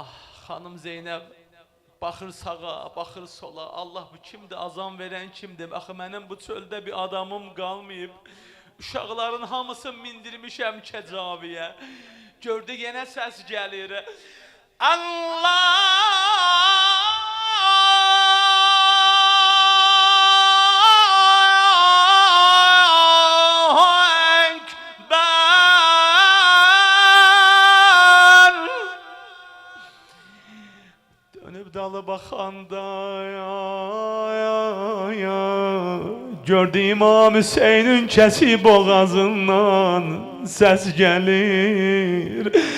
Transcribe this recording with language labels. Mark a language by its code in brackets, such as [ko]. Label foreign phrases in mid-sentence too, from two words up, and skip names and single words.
[az] Xanım Zeynəb baxır sağa, baxır sola. Allah bu kimdir? Azam verən kimdir? Axı mənim bu çöldə bir adamım qalmayıb. Uşaqların hamısını mindirmişəm kəcaviyə. Gördü yenə səs gəlir. [ar] الله أكبر. [tr] Dönüp dalı bakanda gördü İmam Hüseyin'in kesip boğazından ses gelir.